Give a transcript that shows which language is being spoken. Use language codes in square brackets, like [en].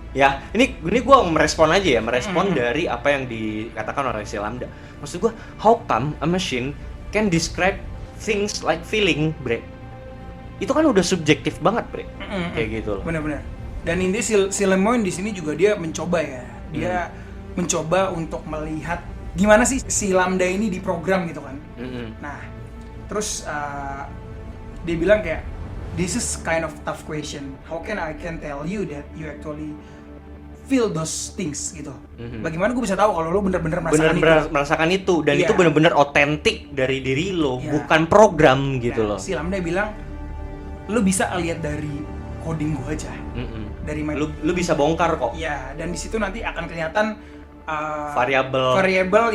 [id] Ya, ini gue merespon aja ya, merespon dari apa yang dikatakan oleh si Lambda. Maksud gue, [en] how come a machine can describe things like feeling, bre? [id] Itu kan udah subjektif banget, bre. Kayak gitu loh. Benar-benar. Dan ini si Lemoyne di sini juga dia mencoba ya. Dia mencoba untuk melihat gimana sih si Lambda ini diprogram gitu kan. Nah, terus dia bilang kayak, [en] this is kind of tough question. How can I tell you that you actually feel those things gitu. [id] Bagaimana gue bisa tahu kalau lo bener-bener merasakan itu dan itu bener-bener otentik dari diri lo, bukan program gitu loh. Si Lambda bilang lo bisa lihat dari coding gue aja. Dari lu bisa bongkar kok. Iya, dan di situ nanti akan kelihatan variabel